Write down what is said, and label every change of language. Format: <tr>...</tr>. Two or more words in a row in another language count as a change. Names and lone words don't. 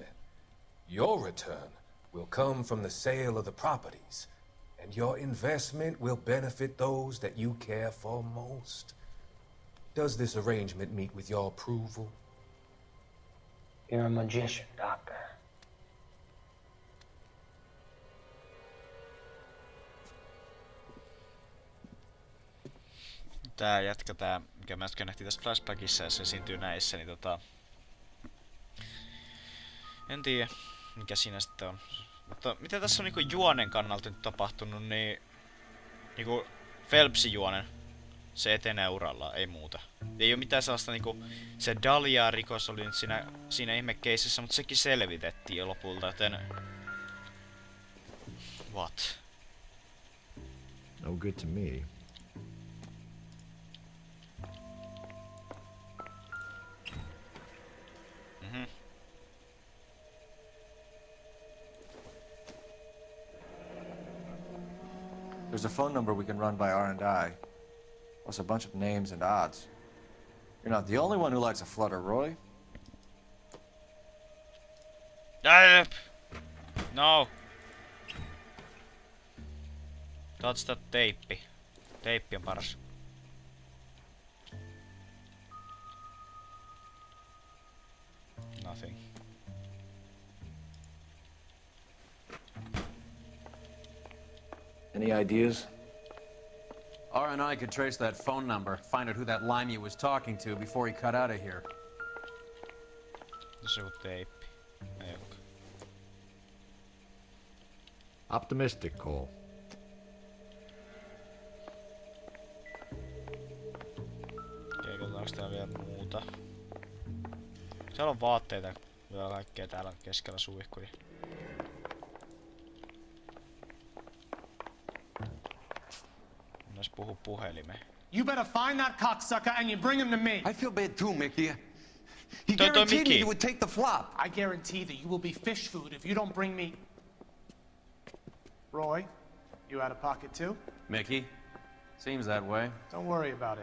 <en>Your return will come from the sale of the properties, and your investment will benefit those that you care for most. Does this arrangement meet with your approval? You're a magician, Doctor.</en> <fi>Tää jätkä, mikä mä äsken nähtiin tässä flashbackissa ja se esiintyy näissä, niin en tiedä, mikä siinä sitten on. Mutta mitä tässä on niinku juonen kannalta nyt tapahtunut, niin niinku Phelpsin juonen, se etenee urallaan, ei muuta. Ei oo mitään sellaista niinku, se Dahlia-rikos oli nyt siinä ihmekeisissä, mutta sekin selvitettiin jo lopulta, joten...</fi> <en>What? No good to me. There's a phone number we can run by R&I, plus a bunch of names and odds. You're not the only one who likes a flutter, Roy. No! Touch that teippi.</en> <fi>Teippi on paras.</fi> <en>Nothing. Any ideas? R&I could trace that phone number, find out who that limey was talking to before he cut out of here.</en> <fi>Se on teippi. Ei olekaan.</fi> <en>Optimistic, Cole.</en> <fi>Katsotaanko täällä vielä muuta? Siellä on vaatteita. Vielä kaikkea täällä keskellä suihkuja. Mies puhuu puhelimeen.</fi> <en>You better find that cocksucker and you bring him to me. I feel bad too, Mickey. He</en> <fi>Toi</fi> <en>guaranteed Mickey. me he would take the flop. I guarantee that you will be fish food if you don't bring me... Roy, you out of pocket too? Mickey? Seems that way. Don't worry about it.</en>